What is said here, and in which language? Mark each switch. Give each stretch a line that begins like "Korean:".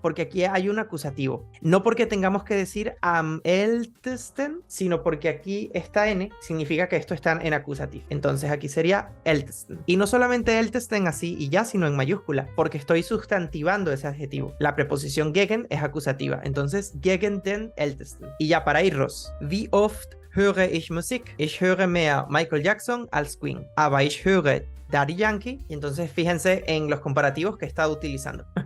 Spanish: Porque aquí hay un acusativo. No porque tengamos que decir am ältesten, sino porque aquí esta N significa que esto está en acusativo. Entonces aquí sería ältesten. Y no solamente ältesten así y ya, sino en mayúscula, porque estoy sustantivando ese adjetivo. La preposición gegen es acusativa. Entonces,
German: gegen den ältesten.
Spanish: Y ya para irnos.
German: Wie oft höre ich Musik? Ich höre mehr Michael Jackson als Queen. Aber ich höre Daddy Yankee.
Spanish: Y entonces fíjense en los comparativos que he estado utilizando.